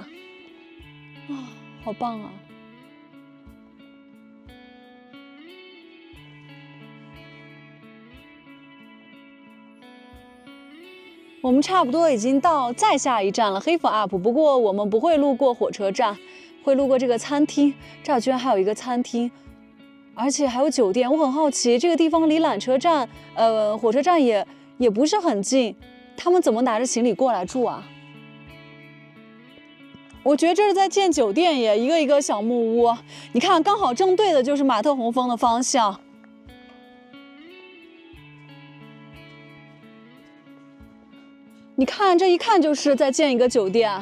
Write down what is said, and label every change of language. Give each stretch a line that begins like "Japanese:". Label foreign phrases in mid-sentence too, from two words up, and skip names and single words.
Chinese: 好棒啊！我們差不多已經到再下一站了 Heuvel Up， 不過我們不會路過火車站，會路過這個餐廳。這兒居然還有一個餐廳。而且還有酒店，我很好奇，這個地方離纜車站、火車站也不是很近，他們怎麼拿着行李過來住啊？我覺得這是在建酒店耶，一個一個小木屋。你看，剛好正對的就是馬特洪峰的方向。你看，這一看就是在建一個酒店。